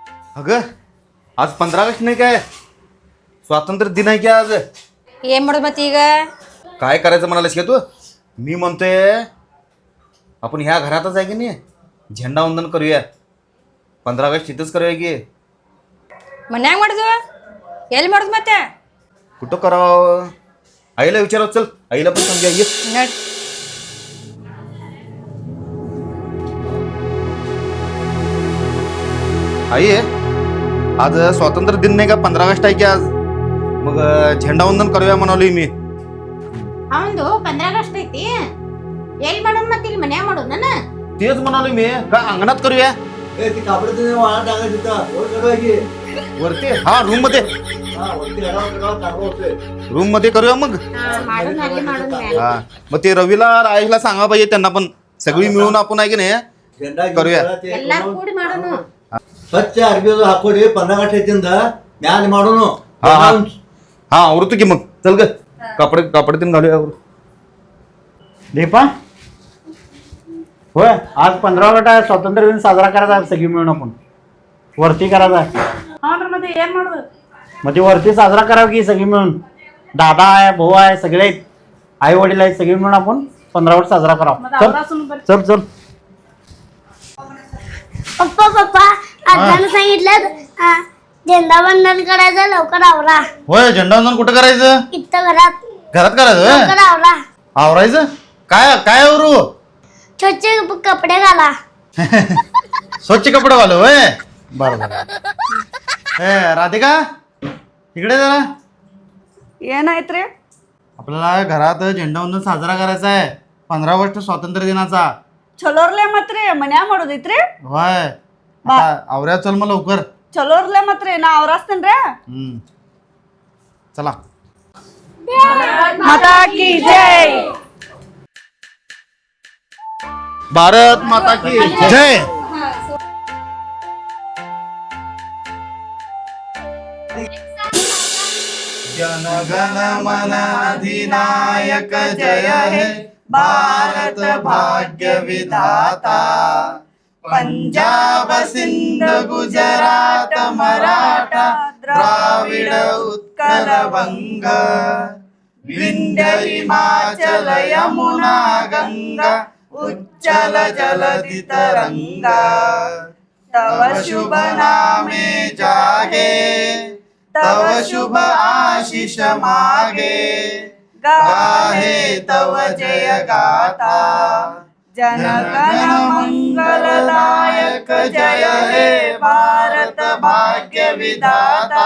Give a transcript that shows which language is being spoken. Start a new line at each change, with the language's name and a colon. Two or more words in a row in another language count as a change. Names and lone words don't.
Marathi: अगं आज 15 ऑगस्ट नाही काय? स्वातंत्र्य दिन आहे की आज.
Kannada: ಏನ್ ಮಾಡೋದು ಮತ್ತೆ ಈಗ
Marathi: काय करायचं म्हणालीस का तू? मी म्हणतोय आपण ह्या घरातच आहे की नाही झेंडा वंदन करूया. 15 ऑगस्ट इथंच करूया की.
Kannada: ಮನ್ಯಾಗ ಮಾಡುದು ಎಲ್ಲಿ ಮಾಡುದು ಮತ್ತೆ
Marathi: कुठं करावं? आईला विचारावं. चल आईला पण समजा ये. नड आई आज स्वातंत्र्य दिन नाही का? 15 ऑगस्ट आहे की आज. मग झेंडा वंदन करूया म्हणालोय मी.
Kannada: ಅವಂದು 15 ಆಗಸ್ಟ್ ಐತಿ. ಎಲ್ಲಿ ಮಾಡೋಣ ಮತ್ತೆ ಇಲ್ಲಿ ಮನ್ಯಾಗ ಮಾಡೋಣ
Marathi: तेच म्हणालोय मी. का अंगणात करूया? ती कापड वाळा टाकायची वरती हा रूम मध्ये. होते रूम मध्ये करूया मग.
Kannada: ಮಾಡೋಣ ಅಲ್ಲಿ ಮಾಡೋಣ
Marathi: हा मग ते रवीला आईला सांगा पाहिजे त्यांना पण. सगळी मिळून आपण आहे की नाही झेंडा करूया.
Kannada: ಎಲ್ಲಾರು ಕೂಡಿ ಮಾಡೋಣ. ಸ್ವಚ್ಛ ಅರ್ಬಿ ಹಾಕೊಡಿ 15 ಐತಿಂದ ಮ್ಯಾಲ ಮಾಡೋನು.
Marathi: हा हा हा आवडतो की मग. चल ग कपडे कपडे तीन घालूया. दीपा होय आज 15 ऑगस्ट आहे. स्वातंत्र्य दिन साजरा करायचा आहे सगळी मिळून आपण. वरती करायचा आहे.
Kannada: ಮತ್ತೆ ಏನ್ ಮಾಡೋದು?
Marathi: मग ती वरती साजरा करावं की सगळी मिळून. दादा आहे भाऊ आहे सगळे आहेत. आई वडील आहेत सगळी मिळून आपण 15 ऑगस्ट साजरा करावं. चल चल चल. पप्पा पप्पा आजानं सांगितलं झेंडा वंदन करायचं लवकर आवरा. होय झेंडा वंदन कुठं करायचं? इथं घरात घरात करायचं होय? लवकर आवरा. आवरायचं काय काय आवरू? स्वच्छ कपडे घाला. स्वच्छ कपडे घालू होय. बरं बरं. ए राधिका इकडे जरा.
Kannada: ಏನಾಯ್ತ್ರಿ?
Marathi: आपल्याला घरात झेंडा वंदन साजरा करायचा आहे 15 ऑगस्ट स्वातंत्र्य दिनाचा.
Kannada: ಚಲೋರ್ಲೆ ಮತ್ರಿ ಮನ್ಯಾಗ ಮಾಡೋದೈತ್ರಿ.
Marathi: होय आता आवऱ्या चल मग लवकर.
Kannada: ಚಲೋರ್ಲೆ ಮತ್ರಿ ನಾ ಅವ್ರಾಸ್ತೇನ್ರಿ.
Marathi: चला.
Hindi: माता की जय. भारत माता की जय.
Bangla: জন গণ মন অধিনায়ক জয় হে ভারত ভাগ্য বিধাতা. পঞ্জাব সিন্ধ গুজরাট মরাঠা দ্রাবিড় উৎকল বঙ্গ বিন্ধ্য হিমাচল যমুনা গঙ্গা উচ্ছল জলধি তরঙ্গ. তব শুভ নামে জাগে তব শুভ আশিস মাগে গাহে তব জয় গাথা. জনগণ মঙ্গলদায়ক জয় হে ভারত ভাগ্য বিধাতা.